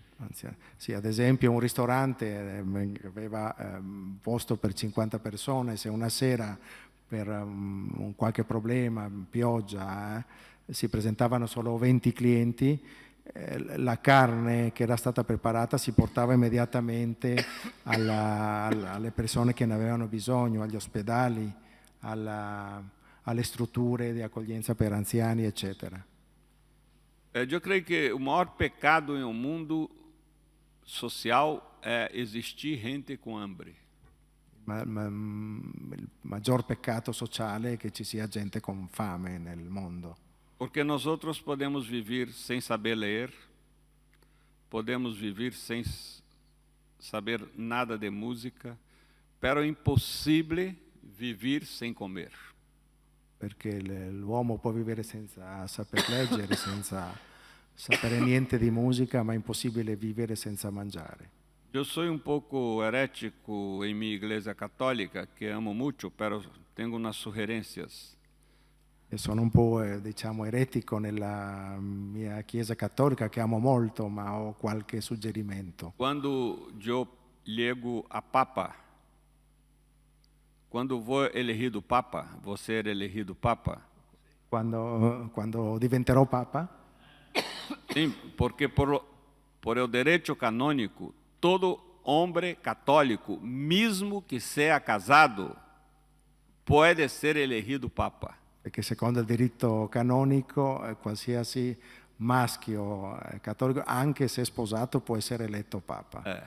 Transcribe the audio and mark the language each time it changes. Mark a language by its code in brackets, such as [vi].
[it] Anzi, sì, ad esempio un ristorante aveva posto per 50 persone, se una sera per un qualche problema, pioggia, si presentavano solo 20 clienti, la carne che era stata preparata si portava immediatamente alle persone che ne avevano bisogno, agli ospedali, alle strutture di accoglienza per anziani, eccetera. [pt] Eu creio que o maior pecado em um mundo social é existir gente com hambre. [it] Il maggior peccato sociale è che ci sia gente con fame nel mondo. [pt] Porque nós outros podemos viver sem saber ler, podemos viver sem saber nada de música, pero é impossível viver sem comer. [it] Perché l'uomo può vivere senza saper leggere, senza sapere niente di musica, ma è impossibile vivere senza mangiare. [pt] Eu sou um pouco herético em minha igreja católica, que amo muito, pero tenho umas sugerências. [it] E sono un po', diciamo, eretico nella mia chiesa cattolica, che amo molto, ma ho qualche suggerimento. [pt] Quando eu ligo a Papa, quando vou elegido Papa, vou ser elegido Papa. [it] Quando diventerò Papa? [pt] Sim, porque por el direito canônico, todo homem católico, mesmo que seja casado, pode ser elegido Papa. [it] Perché secondo il diritto canonico qualsiasi maschio cattolico, anche se sposato, può essere eletto Papa.